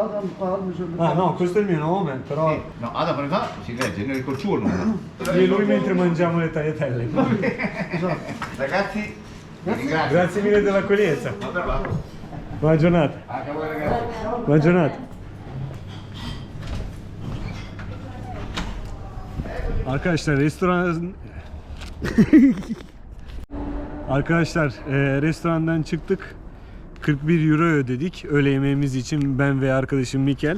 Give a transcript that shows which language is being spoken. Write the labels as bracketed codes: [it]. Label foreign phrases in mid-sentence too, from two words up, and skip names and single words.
[tr] Adam, Parmesan. [it] Ah no, questo è il mio nome, però Sì, no, [tr] Adam Parmesan [it] si legge, noi col suo nome. io e lui mentre mangiamo le tagliatelle. Ragazzi, vi ringrazio. Grazie mille dell'accoglienza. Ma per là. Buona giornata. Anche a voi ragazzi. Buona giornata. [tr] Arkadaşlar restorandan çıktık. 41 euro ödedik öğle yemeğimiz için, ben ve arkadaşım Mikel.